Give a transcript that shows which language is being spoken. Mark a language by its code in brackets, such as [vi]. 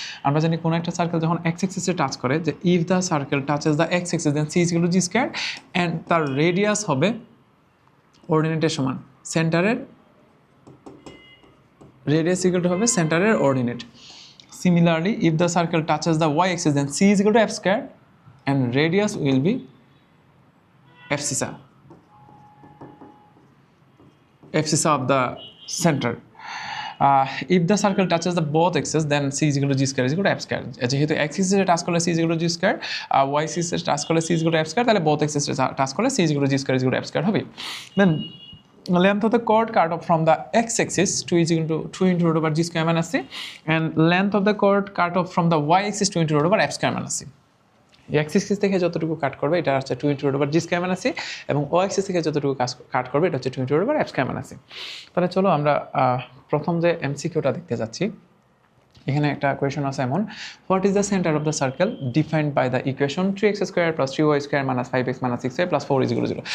[bn] আমরা জানি কোনো একটা সার্কেল যখন এক্স এক্সিসে টাচ করে, যে [en] if the circle touches the x axis then c is equal to g square and [bn] তার রেডিয়াস হবে অর্ডিনেটের সমান সেন্টারের রেডিয়াস ইকুয়াল টু হবে সেন্টারের ordinate. [en] Similarly if the circle touches the y axis then c is equal to f square and radius will be abscissa of the center. If the circle touches the both axes then c is equal to g square is equal to f square. [bn] যেহেতু x axis এ touch করলে [en] c is equal to g square, [bn] y axis A touch করলে [en] c is equal to f square, [bn] তাহলে both axes এ touch করলে [en] c is equal to g square is equal to f square [bn] হবে। [en] Then length of the chord cut off from the x axis 2 is equal to 2 into root over g square minus c, and length of the chord cut off from the y axis 2 into root over f square minus c. [bn] X axis থেকে যতটুকু কাট করবে এটা হচ্ছে 2 into root over জি square minus C, এবং ও axis থেকে যতটুকু কাট করবে এটা হচ্ছে 2 into root over F square minus C. তাহলে চলো আমরা প্রথম যে এমসিকিউটা দেখতে যাচ্ছি। এখানে একটা কোয়েশন আছে এমন, [en] What is the centre of the circle defined by the equation 3x square plus 3y square minus 5x minus 6y plus 4 is equal to 0।